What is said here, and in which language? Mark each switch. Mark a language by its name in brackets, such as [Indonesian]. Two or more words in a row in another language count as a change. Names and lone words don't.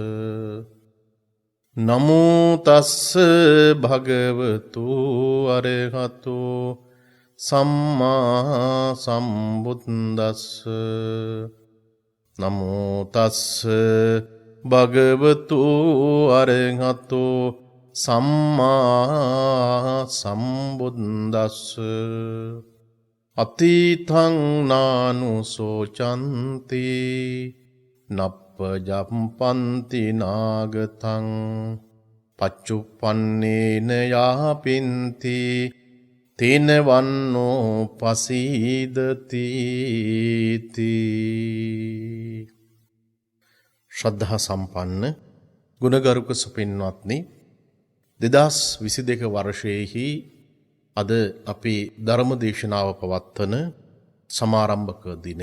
[Pali] නමෝ තස්ස භගවතු අරහතෝ සම්මා සම්බුද්දස්ස නමෝ තස්ස භගවතු අරහතෝ සම්මා සම්බුද්දස්ස අතීතං නානුසෝචන්ති නප්පජම්පන්ති නාගතං පච්චුප්පන්නේන යාපින්ති තේන වන්නෝ පසීදති [Sinhala] ශ්‍රද්ධා සම්පන්න ගුණගරුක සුපින්වත්නි 2022 වර්ෂයේහි අද අපි ධර්ම දේශනාව පවත්වන සමාරම්භක දිනය.